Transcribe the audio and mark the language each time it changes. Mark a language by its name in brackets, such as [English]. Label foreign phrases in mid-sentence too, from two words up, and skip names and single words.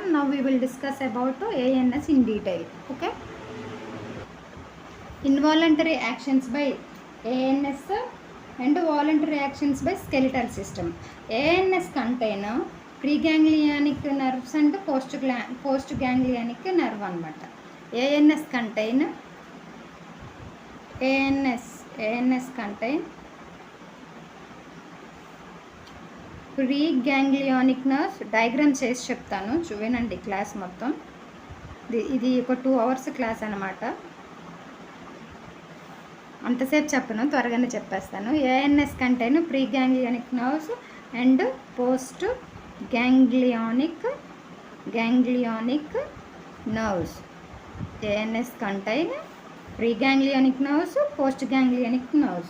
[English] Now we will discuss about ANS in detail. Okay, involuntary actions by ANS and voluntary actions by skeletal system. ANS contain preganglionic nerves and postganglionic nerve అనమాట. ANS contain preganglionic nerve. [Telugu] డయాగ్రామ్ చేసి చెప్తాను, చూడండి క్లాస్ మొత్తం. ఇది ఒక 2 hours క్లాస్ అనమాట. అంతసేపు చెప్పను, త్వరగానే చెప్పేస్తాను. [English] ANS contain preganglionic nerves and post ganglionic nerves. ANS contain preganglionic nerves, postganglionic nerves.